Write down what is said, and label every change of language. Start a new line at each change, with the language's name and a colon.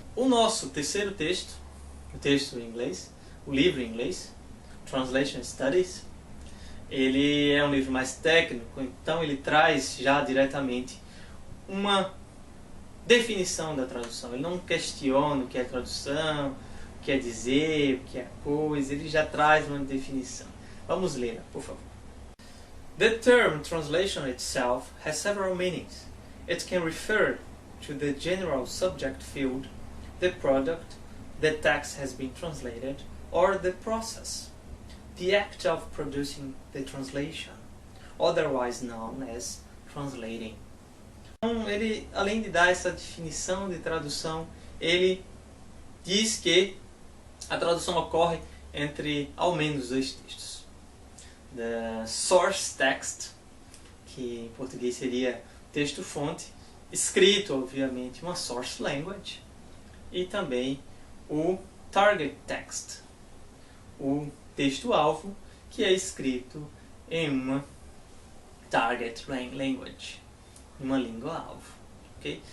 Portuguese: O nosso terceiro texto, o texto em inglês, o livro em inglês, Translation Studies, ele é um livro mais técnico, então ele traz já diretamente uma definição da tradução. Ele não questiona o que é tradução, o que é dizer, o que é coisa, ele já traz uma definição. Vamos lê-la, por favor.
English: The term translation itself has several meanings. It can refer to the general subject field, the product, the text has been translated, or the process, the act of producing the translation, otherwise known as translating.
Portuguese: Então, ele, além de dar essa definição de tradução, ele diz que a tradução ocorre entre ao menos dois textos.
English: The source text,
Portuguese: que em português seria texto-fonte, escrito, obviamente, uma source language, e também o target text, o texto-alvo, que é escrito em uma target language, uma língua-alvo. Okay?